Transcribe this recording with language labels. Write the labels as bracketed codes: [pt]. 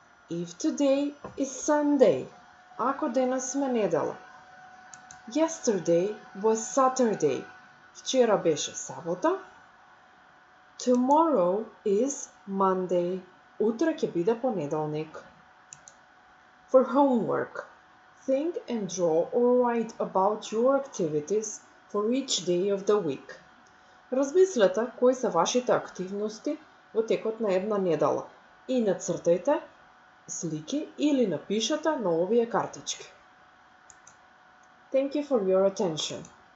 [en] If today is Sunday, [mk] ако денес сме недела. [en] Yesterday was Saturday, [mk] вчера беше сабота. [en] Tomorrow is Monday, [mk] утре ќе биде понеделник. [en] For homework, think and draw or write about your activities for each day of the week. [mk] Размислете кои се вашите активности во текот на една недела и нацртајте слики или напишете на овие картички. [en] Thank you for your attention.